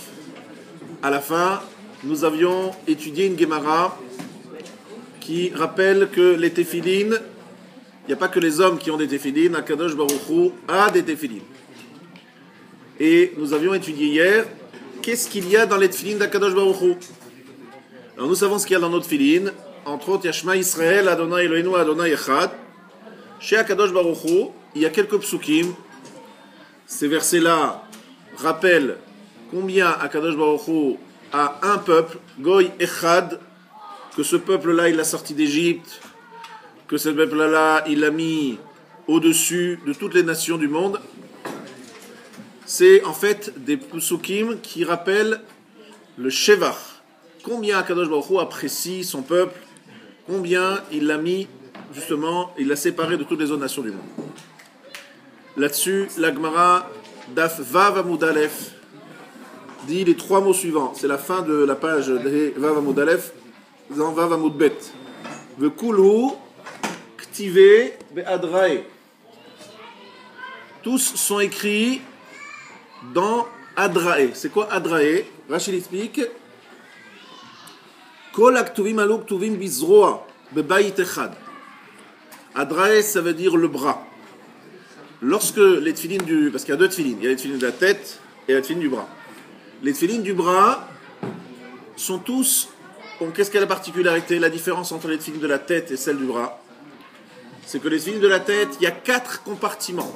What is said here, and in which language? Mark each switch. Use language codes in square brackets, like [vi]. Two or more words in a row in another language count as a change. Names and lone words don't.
[fr] À la fin, nous avions étudié une Gemara qui rappelle que les téphilines, il n'y a pas que les hommes qui ont des téphilines, Akadosh Baruch Hu a des téphilines. Et nous avions étudié hier qu'est-ce qu'il y a dans les téphilines d'Akadosh Baruch Hu. Alors nous savons ce qu'il y a dans nos téphilines. Entre autres, il y a [he] שמע ישראל אדוני אלוהינו אדוני אחד. [fr] Chez Akadosh Baruch Hu, il y a quelques psukim. Ces versets-là rappellent combien Akadosh Baruch Hu a un peuple, [he] גוי אחד, [fr] que ce peuple-là, il l'a sorti d'Égypte, que ce peuple-là, il l'a mis au-dessus de toutes les nations du monde. C'est en fait des psukim qui rappellent le Shevach. Combien Akadosh Baruch Hu apprécie son peuple, combien il l'a mis, justement, il l'a séparé de toutes les autres nations du monde. Là-dessus, la Gemara [he] דף ו עמוד א [fr] dit les trois mots suivants. C'est la fin de la page de [he] ו עמוד א, [fr] dans [he] ו עמוד ב. וכולהו כתיבי באדרעיה. [fr] Tous sont écrits dans Adrae. C'est quoi Adrae? Rachid explique. [he] כל הכתובים אלו כתובים בזרוע בבית אחד. [fr] Adrae, ça veut dire le bras. Lorsque les tefilines du... Parce qu'il y a deux tefilines. Il y a les tefilines de la tête et la tefilines du bras. Les tefilines du bras sont tous... Bon, qu'est-ce qu'est la particularité, la différence entre les tefilines de la tête et celles du bras? C'est que les tefilines de la tête, il y a 4 compartiments.